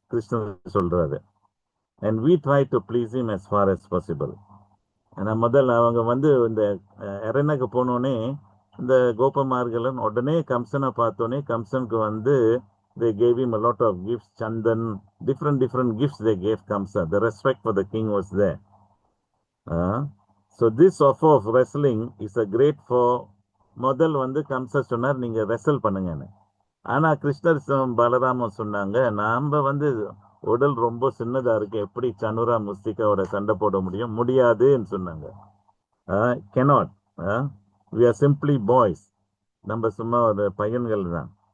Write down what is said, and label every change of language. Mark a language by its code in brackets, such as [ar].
[ta] கிருஷ்ணர் சொல்றாரு. [en] And we try to please him as far as possible. [ta] ஏன்னா முதல்ல அவங்க வந்து இந்த எரனுக்கு போனோடனே இந்த கோபமார்களும் உடனே கம்சனை பார்த்தோன்னே கம்சனுக்கு வந்து [en] they gave him a lot of gifts, chandan, different gifts they gave Kamsa. The respect for the king was there. So this offer of wrestling is a great for. [ta] முதல் வந்து கம்சா சொன்னார், நீங்க ரெசல் பண்ணுங்கன்னு. ஆனா கிருஷ்ணர் பலராமன் சொன்னாங்க, நாம வந்து உடல் ரொம்ப சின்னதா இருக்கு, எப்படி சனுரா முஸ்திகாவோட சண்டை போட முடியாதுன்னு சொன்னாங்க. [en] cannot. We are simply boys. [ta] நம்ம சும்மா ஒரு பையன்கள் தான்.